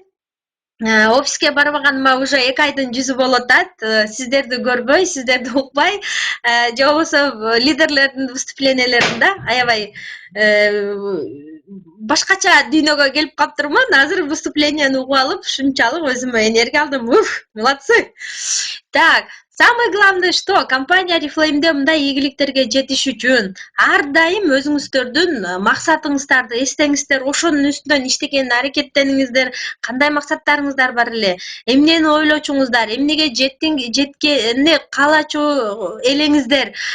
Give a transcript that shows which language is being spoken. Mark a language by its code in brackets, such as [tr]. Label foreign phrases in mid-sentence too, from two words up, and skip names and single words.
[ky] Офиске барбаганыма уже 2 айдын жүзү болуп атат. Сиздерди көрбөй, сиздерди укпай, же болбосо лидерлердин выступленияларында аябай башкача дүйнөгө келип калыптырмын. Азыр выступленияны угуп алып, ушунчалык өзүмө энергия алдым. [ru] Молодцы. Так, Самое главное, что [ky] компания Oriflame'де мындай ийгиликтерге жетиш үчүн ар дайым өзүңүздөрдүн максатыңыздарды эстеңиздер, ошонун үстүнөн иштеген аракеттениңиздер, кандай максаттарыңыздар бар эле, эмнени ойлочуңуздар, эмнеге жеткени каалачу элеңиздер,